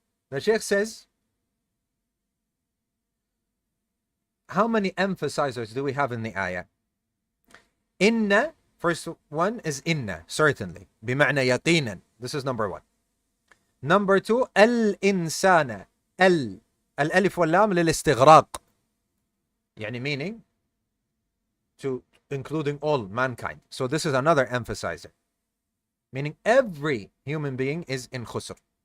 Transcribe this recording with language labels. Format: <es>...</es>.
<en>The Shaykh says, how many emphasizers do we have in the ayah? Inna, first one is inna, certainly.</en> <ar>بمعنى يقينا.</ar> <en>This is number 1. Number 2, الإنسان.</en> <ar>الألف واللام للاستغراق.</ar> <en>Meaning to including all mankind. So this is another emphasizer. Meaning every human being is in khusr.</en>